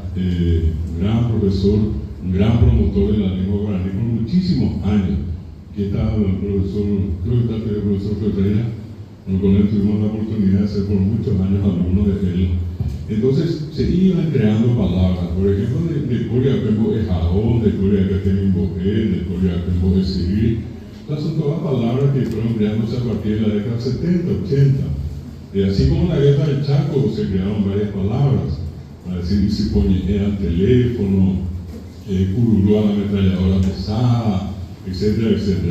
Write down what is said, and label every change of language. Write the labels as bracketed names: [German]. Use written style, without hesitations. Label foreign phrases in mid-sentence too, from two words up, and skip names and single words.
[Spanish] Un gran profesor, un gran promotor de la lengua guaraní por muchísimos años. Aquí está el profesor, creo que está el profesor Ferreira, con él tuvimos la oportunidad de ser por muchos años alumnos de él. Entonces se iban creando palabras, por ejemplo, de Coriacambo de Jarón, de Coriacambo de Bojé, de Coriacambo de Civil. Son todas palabras que fueron creándose a partir de la década 70, 80. Así como en la guerra del Chaco se crearon varias palabras, para decir si ponía al teléfono, curulú a la ametralladora pesada, etcétera, etcétera.